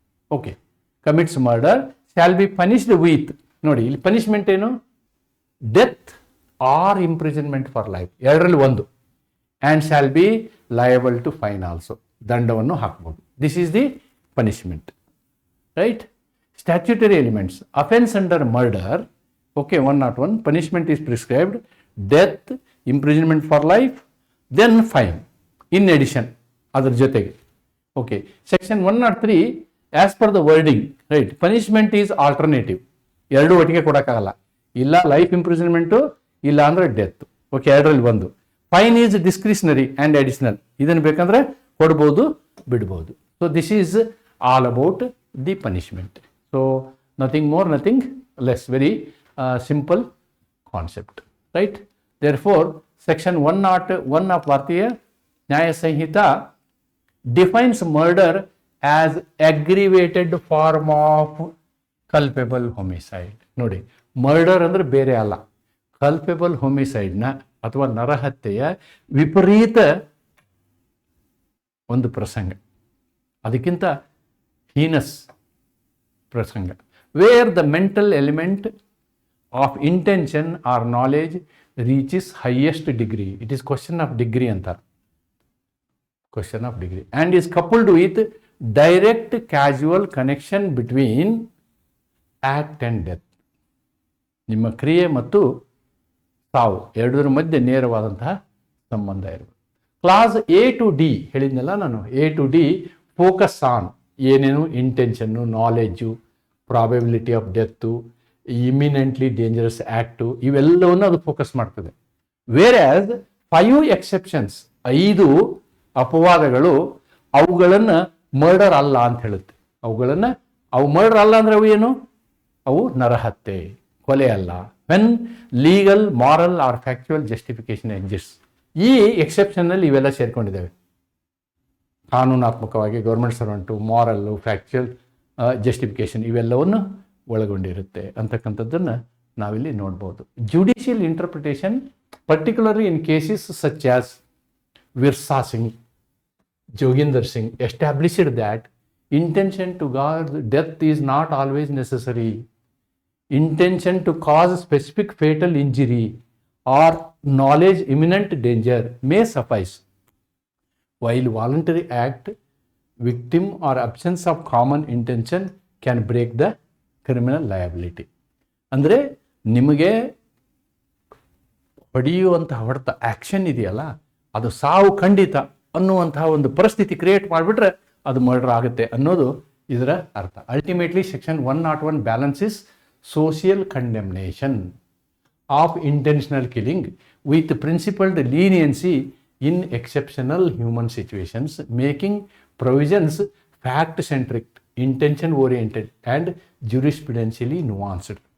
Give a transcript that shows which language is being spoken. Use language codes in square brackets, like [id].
[en] Okay, commits murder shall be punished with, [kn] ನೋಡಿ ಇಲ್ಲಿ punishment ಏನು? [en] death or imprisonment for life, [kn] ಎರಡರಲ್ಲಿ ಒಂದು. [en] and shall be liable to fine also, [kn] ದಂಡವನ್ನು ಹಾಕ್ಬೋದು. [en] This is the punishment, right? Statutory elements, offence under murder, okay, 101 punishment is prescribed, death, imprisonment for life, then fine in addition [kn] ಅದ್ರ ಜೊತೆಗೆ. [en] Okay, section 103 as per the wording, right? Punishment is alternative, [kn] ಎರಡೂ ಒಟ್ಟಿಗೆ ಕೊಡೋಕ್ಕಾಗಲ್ಲ. ಇಲ್ಲ life imprisonment, ಇಲ್ಲ ಅಂದರೆ death. Okay, ಎರಡರಲ್ಲಿ ಒಂದು. [en] fine is discretionary and additional, [kn] ಇದನ್ನು ಬೇಕಂದ್ರೆ ಕೊಡ್ಬೋದು, ಬಿಡ್ಬೋದು. [en] So this is all about the punishment. So nothing more, nothing less, very simple concept, right? Therefore section 101 of Bharatiya Nyaya Sanhita defines murder as aggravated form of culpable homicide. [kn] ನೋಡಿ, murder ಅಂದರೆ ಬೇರೆ ಅಲ್ಲ, ಕಲ್ಪೇಬಲ್ ಹೋಮಿಸೈಡ್ನ ಅಥವಾ ನರಹತ್ಯೆಯ ವಿಪರೀತ ಒಂದು ಪ್ರಸಂಗ, ಅದಕ್ಕಿಂತ ಹೀನಸ್ ಪ್ರಸಂಗ. [en] Where the mental element of intention or knowledge reaches highest degree. It is question of degree ಅಂತಾರೆ, question of degree, and is coupled with direct causal connection between act and death. [kn] ನಿಮ್ಮ ಕ್ರಿಯೆ ಮತ್ತು ಸಾವು ಎರಡರ ಮಧ್ಯೆ ನೇರವಾದಂತಹ ಸಂಬಂಧ ಇರಬೇಕು. ಕ್ಲಾಸ್ A to D ಹೇಳಿದ್ನಲ್ಲ ನಾನು, A to D focus on ಏನೇನು intention, knowledge, probability of ಡೆತ್ತು, ಇಮಿನೆಂಟ್ಲಿ dangerous act, ಇವೆಲ್ಲವನ್ನು ಅದು ಫೋಕಸ್ ಮಾಡ್ತದೆ. [en] whereas 5 exceptions, [kn] 5 ಅಪವಾದಗಳು ಅವುಗಳನ್ನು ಮರ್ಡರ್ ಅಲ್ಲ ಅಂತ ಹೇಳುತ್ತೆ. ಅವು ಮರ್ಡರ್ ಅಲ್ಲ ಅಂದರೆ ಅವು ಏನು? ಅವು ನರಹತ್ಯೆ, ಕೊಲೆ ಅಲ್ಲ. [en] When legal, moral or factual justification exist. [kn] ಈ ಎಕ್ಸೆಪ್ಷನ್ನಲ್ಲಿ ಇವೆಲ್ಲ ಸೇರ್ಕೊಂಡಿದ್ದಾವೆ. ಕಾನೂನಾತ್ಮಕವಾಗಿ ಗೌರ್ಮೆಂಟ್ ಸರ್ವೆಂಟು, ಮಾರಲ್ಲು, ಫ್ಯಾಕ್ಚುಯಲ್ ಜಸ್ಟಿಫಿಕೇಶನ್ ಇವೆಲ್ಲವನ್ನು ಒಳಗೊಂಡಿರುತ್ತೆ ಅಂತಕ್ಕಂಥದ್ದನ್ನು ನಾವಿಲ್ಲಿ ನೋಡ್ಬೋದು. [en] Judicial interpretation, particularly in cases such as Virsa Singh, Joginder Singh, established that Intention to cause death is not always necessary. Intention to cause specific fatal injury or knowledge imminent danger may suffice. While voluntary act, victim or absence of common intention can break the criminal liability. [kn] ಅಂದರೆ ನಿಮಗೆ ಹೊಡೆಯುವಂತಹ ಹೊಡೆತ action ಇದೆಯಲ್ಲ, ಅದು ಸಾವು ಖಂಡಿತ ಅನ್ನುವಂತಹ ಒಂದು ಪರಿಸ್ಥಿತಿ ಕ್ರಿಯೇಟ್ ಮಾಡಿಬಿಟ್ರೆ ಅದು ಮರ್ಡರ್ ಆಗುತ್ತೆ ಅನ್ನೋದು ಇದರ ಅರ್ಥ. [en] Ultimately section 101 balances social condemnation of intentional killing with principled leniency in exceptional human situations, making provisions fact-centric, intention-oriented and jurisprudentially nuanced.